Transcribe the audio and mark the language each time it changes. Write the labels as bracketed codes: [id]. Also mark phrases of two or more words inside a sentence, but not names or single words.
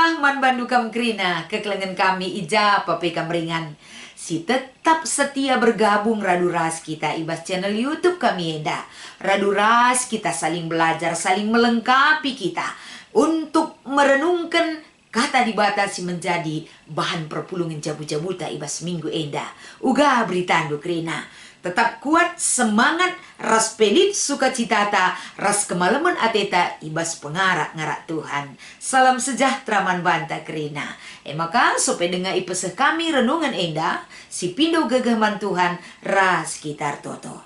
[btx] man bandu kam krina kekelengan kami ija pape kamringan. [id] Si tetap setia bergabung [btx] Raduras kita ibas channel YouTube kami enda. Raduras kita [id] saling belajar, saling melengkapi kita untuk merenungkan [btx] kata dibatasi menjadi bahan perpulungan jabu-jabuta ibas minggu enda. Uga beritandu krina. [id] Tetap kuat, semangat, [btx] ras pelit sukacitata, ras kemalaman ateta, ibas pengarak-ngarak Tuhan. [id] Salam sejahtera [btx] man banta kerina. Maka sope dengar ipeseh kami renungan enda, si pindo gagah man Tuhan, ras kitar toto.